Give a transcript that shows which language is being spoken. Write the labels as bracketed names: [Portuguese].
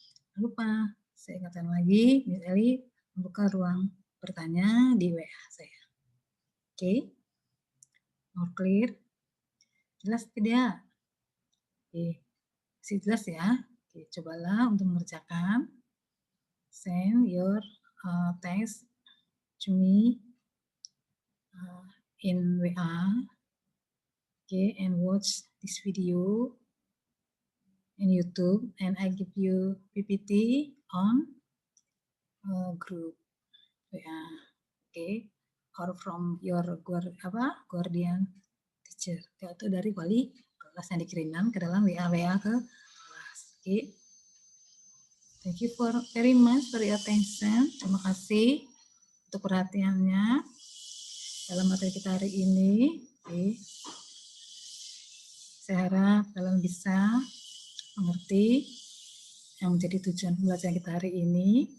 [Indonesian] Jangan lupa, saya ingatkan lagi, Miss Eli membuka ruang bertanya di WA saya. Oke. [English] More clear? [Indonesian] Jelas tidak? Oke. Masih jelas ya? Oke, cobalah untuk mengerjakan. [English] Send your text to me in WA. Okay, and watch this video in YouTube, and I give you PPT on group WA. Okay, or from your guardian teacher, [Indonesian] atau dari wali kelas yang dikirimkan ke dalam WA ke kelas. [English] Okay. Thank you very much for your attention. [Indonesian] Terima kasih untuk perhatiannya dalam materi kita hari ini. Okay. Saya harap kalian bisa mengerti yang menjadi tujuan pembelajaran kita hari ini.